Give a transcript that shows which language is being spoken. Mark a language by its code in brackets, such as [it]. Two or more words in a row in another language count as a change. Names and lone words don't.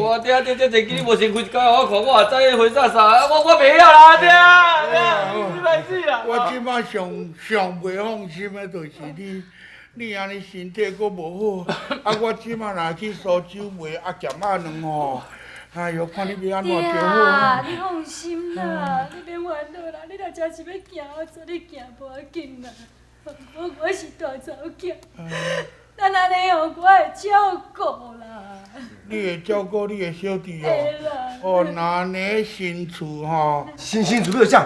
[nan] 爹，这一支你无先开一间我看，我也知影回啥，我袂晓啦，爹，你莫死啦！我即摆上袂放心的，就是你安尼身体阁无好，我即摆若去苏州卖咸鸭卵吼。哎呦，看你要安怎就好。你放心啦，你免烦恼啦。你若真是要行，我做你行无要紧啦。我是大查某囝，咱安尼哦，我会照顾啦。你会照顾你的小弟会哦？啦。哦，那呢新厝吼，新厝要啥？